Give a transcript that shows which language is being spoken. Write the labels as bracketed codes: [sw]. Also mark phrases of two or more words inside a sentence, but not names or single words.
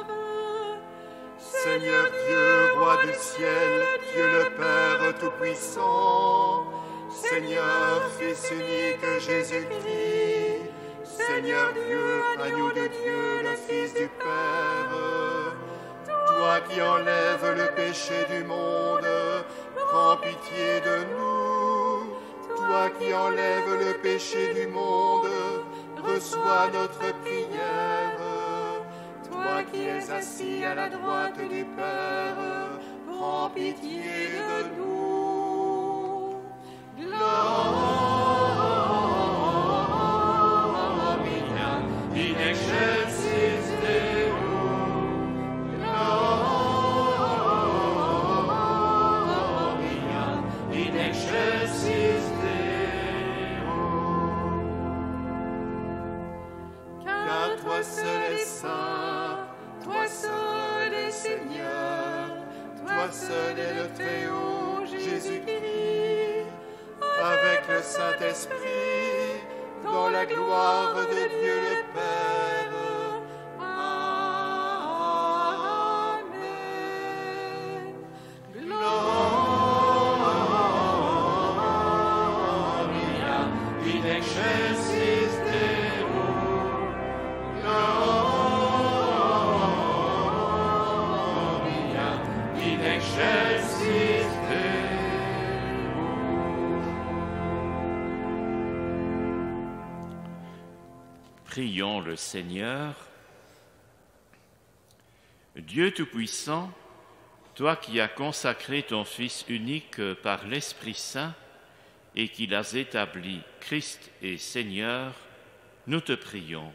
[fr] Seigneur Dieu, roi du ciel, Dieu le Père Tout-Puissant, Seigneur Fils unique Jésus-Christ, Seigneur Dieu, agneau de Dieu, le Fils du Père, toi qui enlèves le péché du monde, prends pitié péchés du monde, reçois notre prière. Toi qui es assis à la droite du Père, prends pitié de nous. [la] Gloria in excelsis Deo. Gloria in excelsis Deo. [fr] Car toi seul es saint, toi seul es Seigneur, toi seul est le Très-Haut, Jésus-Christ, avec le Saint-Esprit, dans la gloire de Dieu le Père. Amen. [la] Gloria in excelsis Deo. Gloria in excelsis Deo. [fr] Prions le Seigneur. Dieu Tout-Puissant, toi qui as consacré ton Fils unique par l'Esprit Saint et qui l'as établi Christ et Seigneur, nous te prions.